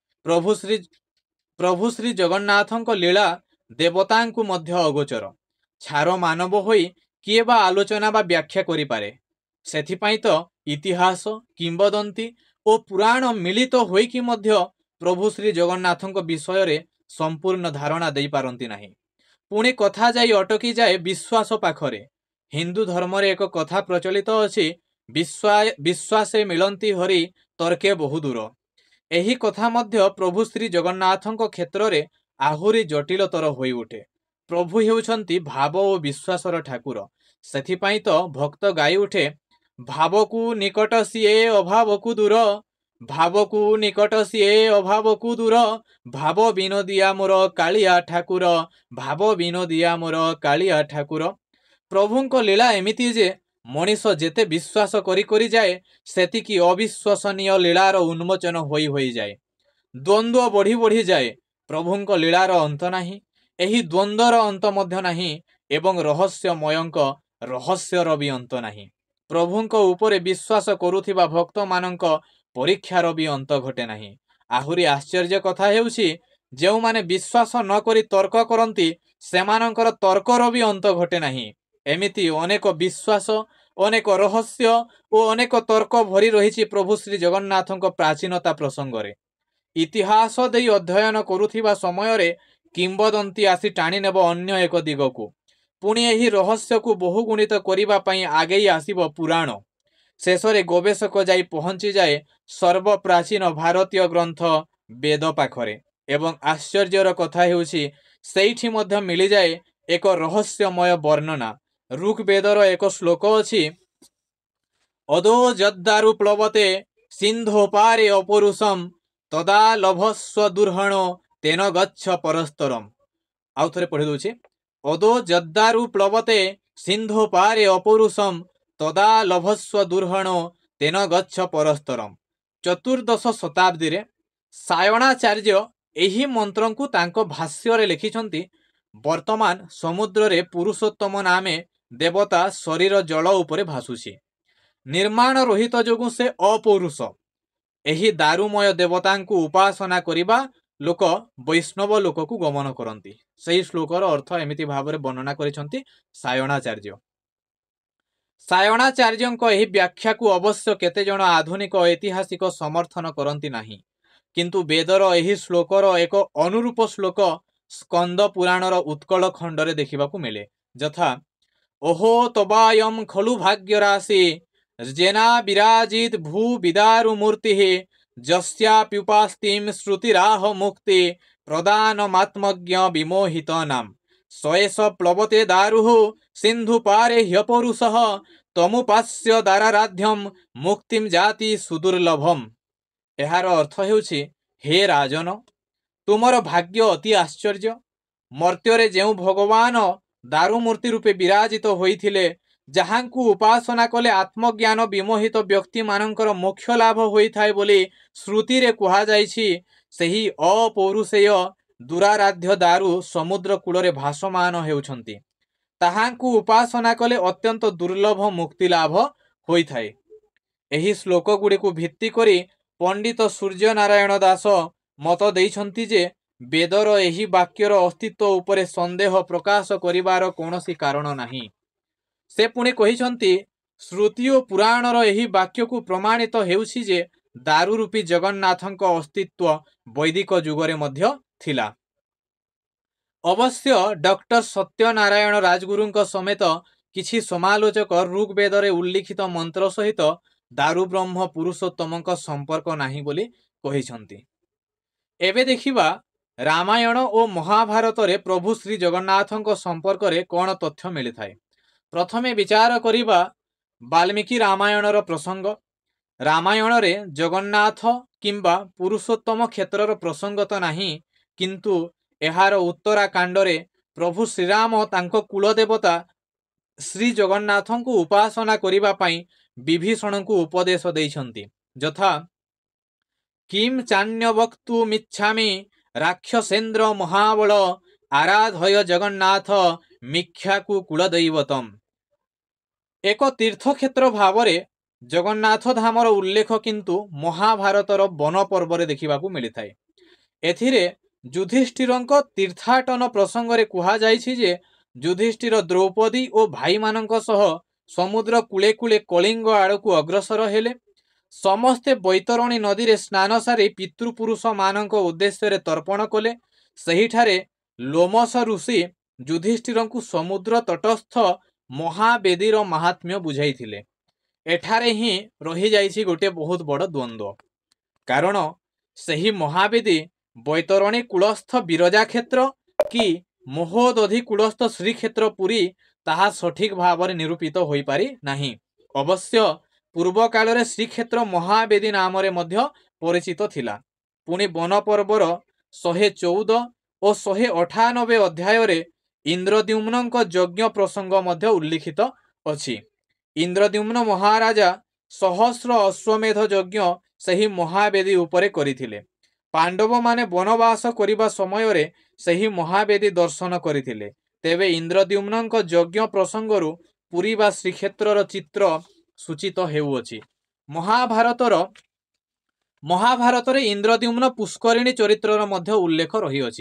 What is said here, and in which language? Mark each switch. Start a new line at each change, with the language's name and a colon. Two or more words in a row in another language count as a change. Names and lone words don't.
Odia: ପ୍ରଭୁ ଶ୍ରୀ ଜଗନ୍ନାଥଙ୍କ ଲୀଳା ଦେବତାଙ୍କୁ ମଧ୍ୟ ଅଗୋଚର, ଛାର ମାନବ ହୋଇ କିଏ ବା ଆଲୋଚନା ବା ବ୍ୟାଖ୍ୟା କରି ପାରେ। ସେଥିପାଇଁ ତ ଇତିହାସ କିମ୍ବଦନ୍ତୀ ଓ ପୁରାଣ ମିଳିତ ହୋଇକି ମଧ୍ୟ ପ୍ରଭୁ ଶ୍ରୀ ଜଗନ୍ନାଥଙ୍କ ବିଷୟ ସମ୍ପୂର୍ଣ୍ଣ ଧାରଣା ଦେଇ ପାରନ୍ତି ନାହିଁ। ପୁଣି କଥା ଯାଇ ଅଟକି ଯାଏ ବିଶ୍ୱାସ ପାଖରେ। ହିନ୍ଦୁ ଧର୍ମ ରେ ଏକ କଥା ପ୍ରଚଳିତ ଅଛି, ବିଶ୍ୱାସେ ମିଳନ୍ତି ହରି ତର୍କେ ବହୁ ଦୂର। ଏହି କଥା ମଧ୍ୟ ପ୍ରଭୁ ଶ୍ରୀ ଜଗନ୍ନାଥଙ୍କ କ୍ଷେତ୍ର ରେ ଆହୁରି ଜଟିଳତର ହୋଇ ଉଠେ। ପ୍ରଭୁ ହେଉଛନ୍ତି ଭାବ ଓ ବିଶ୍ୱାସର ଠାକୁର। ସେଥିପାଇଁ ତ ଭକ୍ତ ଗାଇ ଉଠେ, ଭାବକୁ ନିକଟ ସିଏ ଅଭାବକୁ ଦୂର, ଭାବକୁ ନିକଟ ସିଏ ଅଭାବକୁ ଦୂର, ଭାବ ବିନୋଦିଆ ମୋର କାଳିଆ ଠାକୁର, ଭାବ ବିନୋଦିଆ ମୋର କାଳିଆ ଠାକୁର। ପ୍ରଭୁଙ୍କ ଲୀଳା ଏମିତି ଯେ ମଣିଷ ଯେତେ ବିଶ୍ୱାସ କରି କରି ଯାଏ ସେତିକି ଅବିଶ୍ୱସନୀୟ ଲୀଳାର ଉନ୍ମୋଚନ ହୋଇ ହୋଇ ଯାଏ। ଦ୍ୱନ୍ଦ୍ୱ ବଢ଼ି ବଢ଼ି ଯାଏ। ପ୍ରଭୁଙ୍କ ଲୀଳାର ଅନ୍ତ ନାହିଁ, ଏହି ଦ୍ୱନ୍ଦ୍ୱର ଅନ୍ତ ମଧ୍ୟ ନାହିଁ ଏବଂ ରହସ୍ୟମୟଙ୍କ ରହସ୍ୟର ବି ଅନ୍ତ ନାହିଁ। ପ୍ରଭୁଙ୍କ ଉପରେ ବିଶ୍ୱାସ କରୁଥିବା ଭକ୍ତ ମାନଙ୍କ ପରୀକ୍ଷାର ବି ଅନ୍ତ ଘଟେ ନାହିଁ। ଆହୁରି ଆଶ୍ଚର୍ଯ୍ୟ କଥା ହେଉଛି, ଯେଉଁ ମାନେ ବିଶ୍ୱାସ ନ କରି ତର୍କ କରନ୍ତି ସେମାନଙ୍କର ତର୍କର ବି ଅନ୍ତ ଘଟେ ନାହିଁ। ଏମିତି ଅନେକ ବିଶ୍ୱାସ, ଅନେକ ରହସ୍ୟ ଓ ଅନେକ ତର୍କ ଭରି ରହିଛି ପ୍ରଭୁ ଶ୍ରୀ ଜଗନ୍ନାଥଙ୍କ ପ୍ରାଚୀନତା ପ୍ରସଙ୍ଗରେ। ଇତିହାସ ଦେଇ ଅଧ୍ୟୟନ କରୁଥିବା ସମୟରେ କିମ୍ବଦନ୍ତୀ ଆସି ଟାଣି ନେବ ଅନ୍ୟ ଏକ ଦିଗକୁ। ପୁଣି ଏହି ରହସ୍ୟ କୁ ବହୁଗୁଣିତ କରିବା ପାଇଁ ଆଗେଇ ଆସିବ ପୁରାଣ। ଶେଷରେ ଗବେଷକ ଯାଇ ପହଞ୍ଚି ଯାଏ ସର୍ବପ୍ରାଚୀନ ଭାରତୀୟ ଗ୍ରନ୍ଥ ବେଦ ପାଖରେ। ଏବଂ ଆଶ୍ଚର୍ଯ୍ୟର କଥା ହେଉଛି, ସେଠି ମଧ୍ୟ ମିଳି ଯାଏ ଏକ ରହସ୍ୟମୟ ବର୍ଣ୍ଣନା। ଋଗ୍ବେଦର ଏକ ଶ୍ଳୋକ ଅଛି,
Sanskrit: अदो जद्दारु प्लवते सिंधोपारे अपरुषम तदा लभस्व दुर्हणो तेन गच्छ परस्तरम।
Odia: ଆଉ ଥରେ ପଢ଼ି ଦେଉଛି,
Sanskrit: अदो जद्दारु प्लवते सिंधोपारे अपरुषम तदा लभस्व दुर्हणो तेन गच्छ परस्तरम।
Odia: ଚତୁର୍ଦ୍ଦଶ ଶତାବ୍ଦୀ ରେ ସାୟଣାଚାର୍ଯ୍ୟ ଏହି ମନ୍ତ୍ର କୁ ତାଙ୍କ ଭାଷ୍ୟ ରେ ଲେଖିଛନ୍ତି। ବର୍ତ୍ତମାନ ସମୁଦ୍ର ରେ ପୁରୁଷୋତ୍ତମ ନାମେ ଦେବତା ଶରୀର ଜଳ ଉପରେ ଭାସୁଛି। ନିର୍ମାଣ ରହିତ ଯୋଗୁଁ ସେ ଅପୌରୁଷ। ଏହି ଦାରୁମୟ ଦେବତାଙ୍କୁ ଉପାସନା କରିବା ଲୋକ ବୈଷ୍ଣବ ଲୋକ କୁ ଗମନ କରନ୍ତି। ସେହି ଶ୍ଳୋକର ଅର୍ଥ ଏମିତି ଭାବରେ ବର୍ଣ୍ଣନା କରିଛନ୍ତି ସାୟଣାଚାର୍ଯ୍ୟ। ସାୟଣାଚାର୍ଯ୍ୟଙ୍କ ଏହି ବ୍ୟାଖ୍ୟା କୁ ଅବଶ୍ୟ କେତେ ଜଣ ଆଧୁନିକ ଐତିହାସିକ ସମର୍ଥନ କରନ୍ତି ନାହିଁ, କିନ୍ତୁ ବେଦର ଏହି ଶ୍ଳୋକର ଏକ ଅନୁରୂପ ଶ୍ଳୋକ ସ୍କନ୍ଦ ପୁରାଣର ଉତ୍କଳ ଖଣ୍ଡରେ ଦେଖିବା କୁ ମିଳେ।
Sanskrit: यथा, ओहो तबायम खलु भाग्य राशि जेना विराजित भू विदारु मूर्ति जस्याप्युपास्तिम श्रुतिराह मुक्ति प्रदान मात्मज्ञ विमोहित नाम सएष प्लवते दारुः सिंधु पारे ह्यपरुषः तमुपास्य दाराराध्यम मुक्तिम जाति सुदुर्लभम।
Odia: ଏହାର ଅର୍ଥ ହେଉଛି, ହେ ରାଜନ, ତୁମର ଭାଗ୍ୟ ଅତି ଆଶ୍ଚର୍ଯ୍ୟ। ମର୍ତ୍ତ୍ୟରେ ଯେଉଁ ଭଗବାନ ଦାରୁମୂର୍ତ୍ତି ରୂପେ ବିରାଜିତ ହୋଇଥିଲେ, ଯାହାଙ୍କୁ ଉପାସନା କଲେ ଆତ୍ମଜ୍ଞାନ ବିମୋହିତ ବ୍ୟକ୍ତି ମାନଙ୍କର ମୋକ୍ଷ ଲାଭ ହୋଇଥାଏ ବୋଲି ଶ୍ରୁତି ରେ କୁହା ଯାଇଛି, ସେହି ଅପୌରୁଷେୟ ଦୁରାରାଧ୍ୟ ଦାରୁ ସମୁଦ୍ର କୂଳରେ ଭାସମାନ ହେଉଛନ୍ତି। ତାହାଙ୍କୁ ଉପାସନା କଲେ ଅତ୍ୟନ୍ତ ଦୁର୍ଲ୍ଲଭ ମୁକ୍ତି ଲାଭ ହୋଇଥାଏ। ଏହି ଶ୍ଳୋକ ଗୁଡ଼ି କୁ ଭିତ୍ତି କରି ପଣ୍ଡିତ ସୂର୍ଯ୍ୟ ନାରାୟଣ ଦାସ ମତ ଦେଇଛନ୍ତି ଯେ ବେଦର ଏହି ବାକ୍ୟର ଅସ୍ତିତ୍ୱ ଉପରେ ସନ୍ଦେହ ପ୍ରକାଶ କରିବାର କୌଣସି କାରଣ ନାହିଁ। ସେ ପୁଣି କହିଛନ୍ତି, ଶ୍ରୁତି ଓ ପୁରାଣର ଏହି ବାକ୍ୟ କୁ ପ୍ରମାଣିତ ହେଉଛି ଯେ ଦାରୁ ରୂପୀ ଜଗନ୍ନାଥଙ୍କ ଅସ୍ତିତ୍ୱ ବୈଦିକ ଯୁଗରେ ମଧ୍ୟ ଥିଲା। ଅବଶ୍ୟ ଡକ୍ଟର ସତ୍ୟନାରାୟଣ ରାଜଗୁରୁଙ୍କ ସମେତ କିଛି ସମାଲୋଚକ ଋଗ୍ବେଦରେ ଉଲ୍ଲିଖିତ ମନ୍ତ୍ର ସହିତ ଦାରୁ ବ୍ରହ୍ମ ପୁରୁଷୋତ୍ତମଙ୍କ ସମ୍ପର୍କ ନାହିଁ ବୋଲି କହିଛନ୍ତି। ଏବେ ଦେଖିବା ରାମାୟଣ ଓ ମହାଭାରତ ରେ ପ୍ରଭୁ ଶ୍ରୀ ଜଗନ୍ନାଥଙ୍କ ସମ୍ପର୍କ ରେ କେଉଁ ତଥ୍ୟ ମିଳି ଥାଏ। ପ୍ରଥମେ ବିଚାର କରିବା ବାଲ୍ମୀକି ରାମାୟଣର ପ୍ରସଙ୍ଗ। ରାମାୟଣ ରେ ଜଗନ୍ନାଥ କିମ୍ବା ପୁରୁଷୋତ୍ତମ କ୍ଷେତ୍ରର ପ୍ରସଙ୍ଗ ତ ନାହିଁ, କିନ୍ତୁ ଏହାର ଉତ୍ତରାକାଣ୍ଡ ରେ ପ୍ରଭୁ ଶ୍ରୀରାମ ତାଙ୍କ କୁଳଦେବତା ଶ୍ରୀ ଜଗନ୍ନାଥଙ୍କୁ ଉପାସନା କରିବା ପାଇଁ ବିଭୀଷଣ କୁ ଉପଦେଶ ଦେଇଛନ୍ତି।
Sanskrit: यथा, किम चान्य वक्तु मिच्छामि राक्षसेन्द्र महाबल आराधय जगन्नाथ मिथ्याकु कुलदैवतम।
Odia: ଏକ ତୀର୍ଥକ୍ଷେତ୍ର ଭାବରେ ଜଗନ୍ନାଥ ଧାମର ଉଲ୍ଲେଖ କିନ୍ତୁ ମହାଭାରତର ବନ ପର୍ବ
Hindi: देखा मिलता है।
Odia: ଏଥିରେ ଯୁଧିଷ୍ଠିରଙ୍କ ତୀର୍ଥାଟନ ପ୍ରସଙ୍ଗରେ କୁହା ଯାଇଛି ଯେ ଯୁଧିଷ୍ଠିର ଦ୍ରୌପଦୀ ଓ ଭାଇ ମାନଙ୍କ ସହ ସମୁଦ୍ର କୂଳେ କୂଳେ କଳିଙ୍ଗ ଆଡ଼କୁ ଅଗ୍ରସର ହେଲେ। ସମସ୍ତେ ବୈତରଣୀ ନଦୀ ରେ ସ୍ନାନ ସାରି ପିତୃପୁରୁଷ ମାନଙ୍କ ଉଦ୍ଦେଶ୍ୟ ତର୍ପଣ କଲେ। ସେହିଠାରେ ଲୋମଶ ଋଷି ଯୁଧିଷ୍ଠିରଙ୍କୁ ସମୁଦ୍ର ତଟସ୍ଥ ମହାବେଦୀର ମାହାତ୍ମ୍ୟ ବୁଝାଇଥିଲେ। ଏଠାରେ ହିଁ ରହି ଯାଇଛି ଗୋଟେ ବହୁତ ବଡ଼ ଦ୍ୱନ୍ଦ୍ୱ, କାରଣ ସେହି ମହାବେଦୀ ବୈତରଣୀ କୂଳସ୍ଥ ବିରଜା କ୍ଷେତ୍ର କି ମହୋଦଧି କୂଳସ୍ଥ ଶ୍ରୀକ୍ଷେତ୍ର ପୁରୀ ତାହା ସଠିକ ଭାବ ରେ ନିରୂପିତ ହୋଇ ପାରି ନାହିଁ। ଅବଶ୍ୟ ପୂର୍ବ କାଳ ଶ୍ରୀକ୍ଷେତ୍ର ମହାବେଦୀ ନାମ ପରିଚିତ ଥିଲା। ପୁଣି ବନ ପର୍ବର 114 ଓ 198 ଅଧ୍ୟାୟ ଇନ୍ଦ୍ରଦ୍ୟୁମ୍ନ ଯଜ୍ଞ ପ୍ରସଙ୍ଗ ଉଲ୍ଲିଖିତ ଅଛି। ଇନ୍ଦ୍ରଦ୍ୟୁମ୍ନ ମହାରାଜା ସହସ୍ର ଅଶ୍ୱମେଧ ଯଜ୍ଞ ସେହି ମହାବେଦୀ ଉପରେ କରିଥିଲେ। ପାଣ୍ଡବ ମାନେ ବନବାସ କରିବା ସମୟ ରେ ସେହି ମହାବେଦୀ ଦର୍ଶନ କରିଥିଲେ। ତେବେ ଇନ୍ଦ୍ରଦ୍ୟୁମ୍ନ ଯଜ୍ଞ ପ୍ରସଙ୍ଗରୁ ପୁରୀ ବା ଶ୍ରୀକ୍ଷେତ୍ରର ଚିତ୍ର ସୂଚିତ ହେଉଅଛି। ମହାଭାରତ ଇନ୍ଦ୍ରଦ୍ୟୁମ୍ନ ପୁଷ୍କରିଣୀ ଚରିତ୍ରର ମଧ୍ୟ ଉଲ୍ଲେଖ ରହିଅଛି।